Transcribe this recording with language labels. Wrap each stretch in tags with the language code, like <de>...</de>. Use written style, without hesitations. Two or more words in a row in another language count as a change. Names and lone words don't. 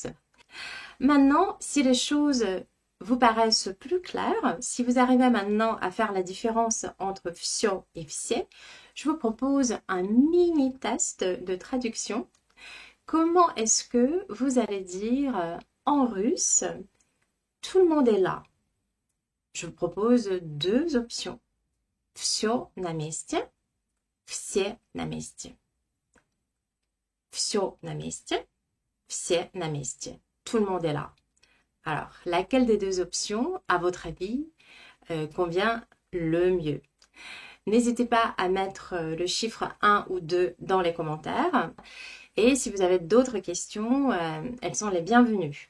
<fr>Maintenant, si les choses vous paraissent plus claires, si vous arrivez maintenant à faire la différence entre всё et все, je vous propose un mini test de traduction. Comment est-ce que vous allez dire en russe « tout le monde est là » Je vous propose deux options.</fr> <ru>Всё на месте, все на месте. Всё на месте, все на месте.</ru> <fr>Tout le monde est là. Alors, laquelle des deux options, à votre avis, convient le mieux? N'hésitez pas à mettre le chiffre 1 ou 2 dans les commentaires. Et si vous avez d'autres questions, elles sont les bienvenues.</fr>